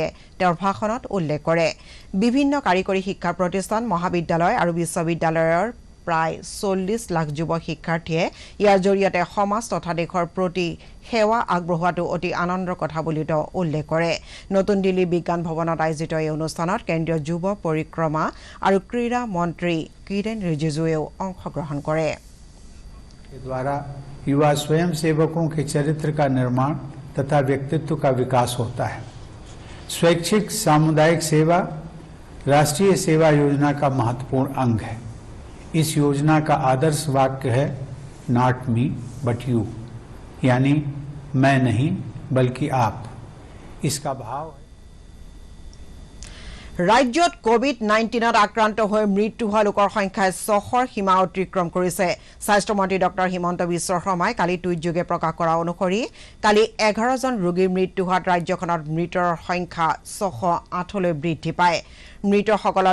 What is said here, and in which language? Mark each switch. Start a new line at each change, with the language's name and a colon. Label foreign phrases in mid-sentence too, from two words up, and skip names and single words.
Assamese: তেওঁৰ ভাষণত উল্লেখ কৰে বিভিন্ন কাৰিকৰী শিক্ষা প্ৰতিষ্ঠান মহাবিদ্যালয় আৰু বিশ্ববিদ্যালয়ৰ প্ৰায় 40 লাখ যুৱ শিক্ষাৰ্থীয়ে ইয়াৰ জৰিয়তে সমাজ তথা দেশৰ প্ৰতি সেৱা আগবঢ়োৱাটো অতি আনন্দৰ কথা বুলি তেওঁ উল্লেখ কৰে নতুন দিল্লী বিজ্ঞান ভৱনত আয়োজিত এই অনুষ্ঠানত কেন্দ্ৰীয় যুৱ পৰিক্ৰমা আৰু ক্ৰীড়া মন্ত্ৰী কিৰেণ ৰিজিজুৱেও অংশগ্ৰহণ কৰে
Hindi: के द्वारा युवा स्वयंसेवकों के चरित्र का निर्माण तथा व्यक्तित्व का विकास होता है स्वैच्छिक सामुदायिक सेवा राष्ट्रीय सेवा योजना का महत्वपूर्ण अंग है इस योजना का आदर्श वाक्य है
English: not me but you
Hindi: यानी मैं नहीं बल्कि आप इसका भाव है
Assamese: ৰাজ্যত কোভিড-19ত আক্ৰান্ত হৈ মৃত্যু হোৱা লোকৰ সংখ্যাই 600ৰ সীমা অতিক্ৰম কৰিছে স্বাস্থ্যমন্ত্ৰী ডক্টৰ হিমন্ত বিশ্ব শৰ্মাই কালি টুইটযোগে প্ৰকাশ কৰা অনুসৰি কালি 11 জন ৰোগীৰ মৃত্যু হোৱাত ৰাজ্যখনত মৃতৰ সংখ্যা 608লৈ বৃদ্ধি পায় মৃতসকলৰ